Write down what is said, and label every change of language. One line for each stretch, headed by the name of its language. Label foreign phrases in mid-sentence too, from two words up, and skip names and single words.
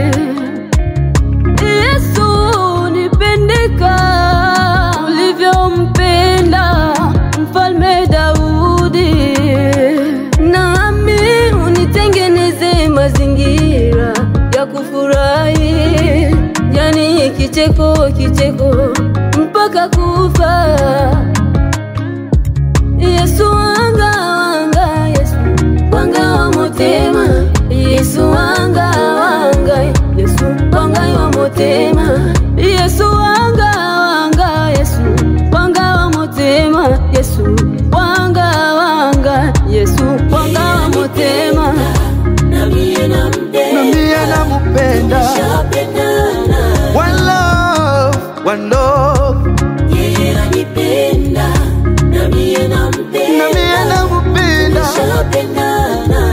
Swahili: Yesu unipende kama ulivyompenda Mfalme Daudi. Nami unitengeneze mazingira ya kufurahi, yani kicheko mpaka kufa.
Lingala: Yesu wanga Yesu wanga wa motema, Yesu wanga Yesu wanga wa motema, Yesu wanga Yesu wanga wa motema, Yesu wanga Yesu wanga wa motema.
Swahili: Na mie nampenda,
English: one love.
Swahili: yeye anipenda na mie nampenda, tumeshapendana.